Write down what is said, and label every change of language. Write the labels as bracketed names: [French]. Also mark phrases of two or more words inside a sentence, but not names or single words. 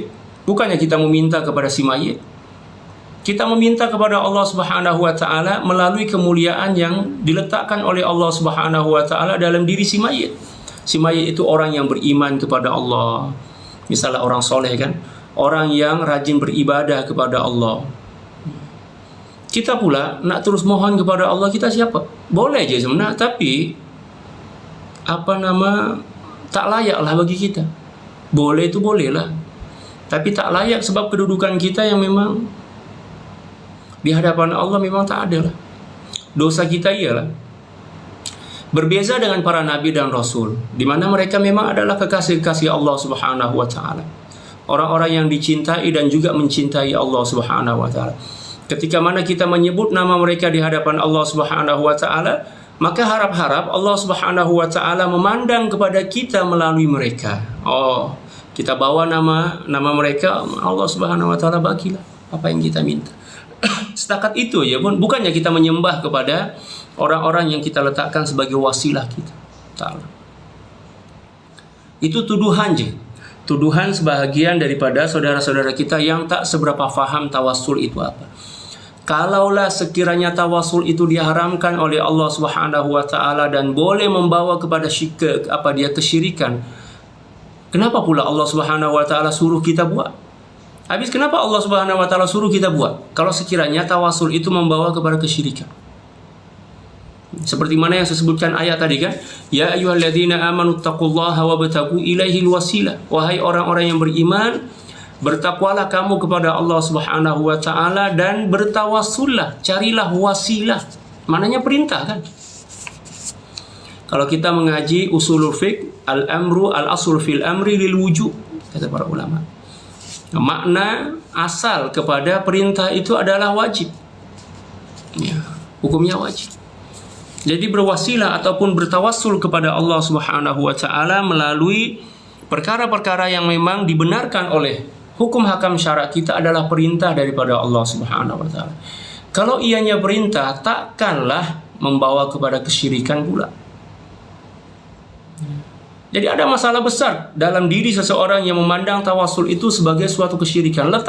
[Malay] Bukannya kita meminta kepada si mayit. Kita meminta kepada Allah [Arabic] سبحانه وتعالى [Malay] melalui kemuliaan yang diletakkan oleh Allah [Arabic] سبحانه وتعالى [Malay] dalam diri si mayit. Si mayit itu orang yang beriman kepada Allah. Misalnya orang soleh kan, orang yang rajin beribadah kepada Allah. Kita pula nak terus mohon kepada Allah, kita siapa? Boleh je sebenarnya, tapi tak layaklah bagi kita. Boleh itu bolehlah, tapi tak layak sebab kedudukan kita yang memang di hadapan Allah memang tak ada lah. Dosa kita ialah berbeza dengan para nabi dan rasul, di mana mereka memang adalah kekasih-kekasih Allah [Arabic] سبحانه وتعالى. [Malay] Orang-orang yang dicintai dan juga mencintai Allah [Arabic] سبحانه وتعالى. [Malay] Ketika mana kita menyebut nama mereka di hadapan Allah [Arabic] سبحانه وتعالى, [Malay] maka harap-harap Allah [Arabic] سبحانه وتعالى [Malay] memandang kepada kita melalui mereka. Oh, kita bawa nama mereka, Allah [Arabic] سبحانه وتعالى [Malay] bagilah apa yang kita minta. Setakat itu ya pun, bukannya kita menyembah kepada orang-orang yang kita letakkan sebagai wasilah kita. Ta'ala. Itu tuduhan je. Tuduhan sebahagian daripada saudara-saudara kita yang tak seberapa faham tawassul itu apa. Kalaulah sekiranya tawassul itu diharamkan oleh Allah [Arabic] سبحانه وتعالى [Malay] dan boleh membawa kepada kesyirikan, kenapa pula Allah [Arabic] سبحانه وتعالى [Malay] suruh kita buat? Habis kenapa Allah [Arabic] سبحانه وتعالى [Malay] suruh kita buat kalau sekiranya tawassul itu membawa kepada kesyirikan? Seperti mana yang saya sebutkan ayat tadi kan, [Arabic] يا أيها الذين آمنوا اتقوا الله وابتغوا إليه الوسيلة. [Malay] Wahai orang-orang yang beriman, bertakwalah kamu kepada Allah [Arabic] سبحانه وتعالى [Malay] dan bertawassullah, carilah wasilah. Maknanya perintah kan. Kalau kita mengaji [Arabic] أصول الفقه, الأمر الأصل في الأمر للوجوب, [Malay] kata para ulama. Makna asal kepada perintah itu adalah wajib. Ya, hukumnya wajib. Jadi berwasilah ataupun bertawassul kepada Allah [Arabic] سبحانه وتعالى [Malay] melalui perkara-perkara yang memang dibenarkan oleh hukum hakam syarak kita adalah perintah daripada Allah [Arabic] سبحانه وتعالى. [Malay] Kalau ianya perintah, takkanlah membawa kepada kesyirikan pula. Jadi ada masalah besar dalam diri seseorang yang memandang tawassul itu sebagai suatu kesyirikan.